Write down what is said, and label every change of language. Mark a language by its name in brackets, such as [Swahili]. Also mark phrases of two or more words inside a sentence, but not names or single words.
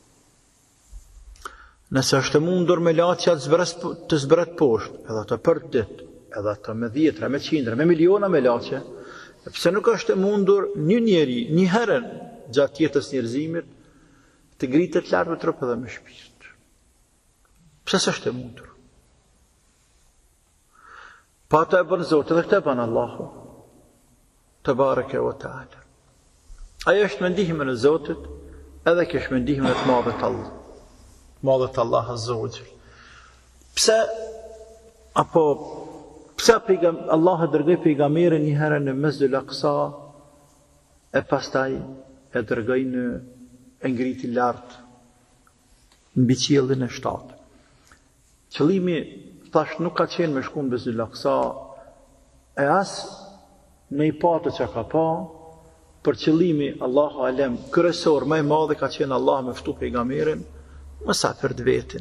[Albanian] Nëse është e mundur me laçja të zbret poshtë, edhe të për ditë, edhe të me dhjetra, me qindra, me miliona me laçe, pse nuk është e mundur një njeri, një herë gjatë jetës njerëzimit, të ngritet lart me trup dhe me shpirt. Pse s'është e mundur? Pa të e bën Zotë dhe këtë e bën Allahu [Arabic] تبارك وتعالى. [Albanian] Ajo është me ndihmën e Zotit edhe kjo është me ndihmën e të madhët Allah. Madhët Allah [Arabic] عز وجل. [Albanian] Pse Allah e dërgoi pejgamberin një herë në Mesjidul Aqsa e pastaj e dërgoi në e ngriti lart mbi qiellin e shtatë. Qëllimi thash nuk ka qenë me shku në Mesjidul Aqsa e as me i patë që ka pa, për qëllimi [Arabic] الله أعلم [Albanian] kryesor më i madh ka qenë Allah me ftu pejgamberin më sa për të vetin.